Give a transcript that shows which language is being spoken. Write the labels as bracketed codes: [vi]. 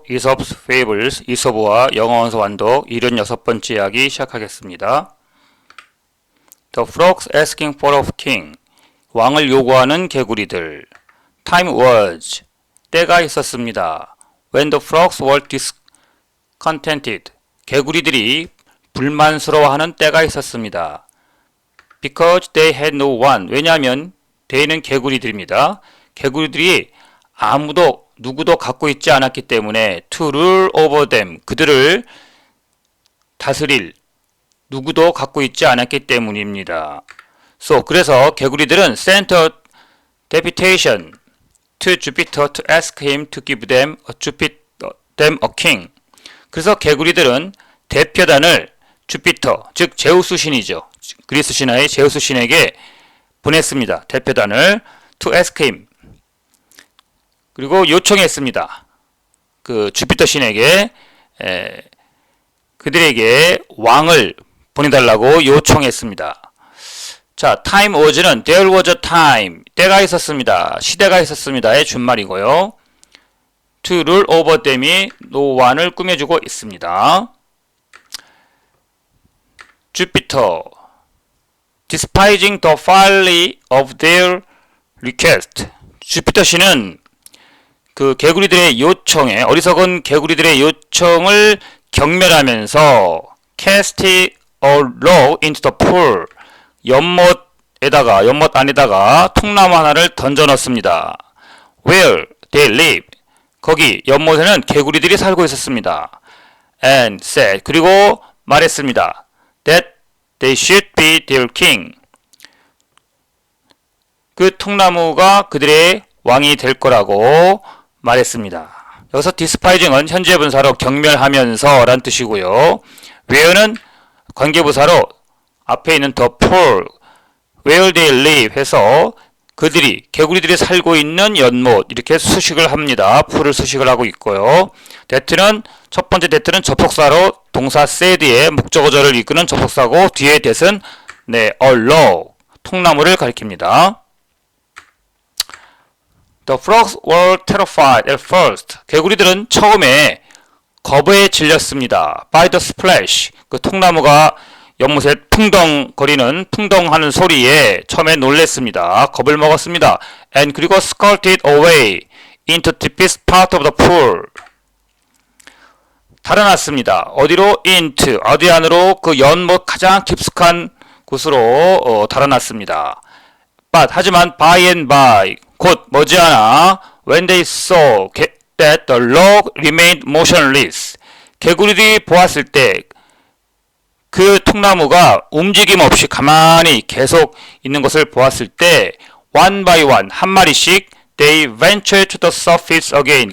[ko] Aesop's Fables, 이솝과 영어원서 완독 76번째 이야기 시작하겠습니다. [en] The frogs asking for a king. [ko] 왕을 요구하는 개구리들. [en] Time was. [ko] 때가 있었습니다. [en] When the frogs were discontented. [ko] 개구리들이 불만스러워하는 때가 있었습니다. [en] Because they had no one. [ko] 왜냐하면 they는 개구리들입니다. 개구리들이 누구도 갖고 있지 않았기 때문에 [en] to rule over them. [ko] 그들을 다스릴 누구도 갖고 있지 않았기 때문입니다. 그래서 개구리들은 [en] sent a deputation to Jupiter to ask him to give them a king. [ko] 그래서 개구리들은 대표단을 주피터, 즉 제우스 신이죠. 그리스 신화의 제우스 신에게 보냈습니다. 대표단을 [en] to ask him. [ko] 그리고 요청했습니다. 그 주피터 신에게 그들에게 왕을 보내달라고 요청했습니다. 자, [en] time was [ko] 는 [en] there was a time. [ko] 때가 있었습니다. 시대가 있었습니다의 준말이고요. [en] to rule over them [ko] 이 [en] no one [ko] 을 꾸며주고 있습니다. [en] Jupiter, despising the folly of their request. [ko] 주피터 신은 그 개구리들의 요청에, 어리석은 개구리들의 요청을 경멸하면서 [en] cast a log into the pool. [ko] 연못 안에다가 통나무 하나를 던져 넣습니다. [en] Where they live. [ko] 거기 연못에는 개구리들이 살고 있었습니다. [en] And said. [ko] 그리고 말했습니다. [en] That they should be their king. [ko] 그 통나무가 그들의 왕이 될 거라고 말했습니다. 여기서 despising은 현재 분사로 경멸하면서 란 뜻이고요. where는 관계부사로 앞에 있는 [en] the pool, where they live [ko] 해서 개구리들이 살고 있는 연못 이렇게 수식을 합니다. pool을 수식을 하고 있고요. that는 첫 번째 that는 접속사로 동사 said의 목적어절을 이끄는 접속사고 뒤에 that은 a log, 통나무를 가리킵니다. [en] The frogs were terrified at first. [ko] 개구리들은 처음에 겁에 질렸습니다. [en] By the splash. [ko] 그 통나무가 연못에 풍덩하는 소리에 처음에 놀랬습니다. 겁을 먹었습니다. [en] And [ko] 그리고 [en] scurried away into the deepest part of the pool. [ko] 달아났습니다. 어디로? into. 어디 안으로? 그 연못 가장 깊숙한 곳으로 달아났습니다. 하지만 [en] by and by. [ko] 곧 머지않아 [en] when they saw that the log remained motionless. [ko] 개구리들이 보았을 때 그 통나무가 움직임 없이 가만히 계속 있는 것을 보았을 때 [en] one by one, [ko] 한 마리씩 [en] they ventured to the surface again.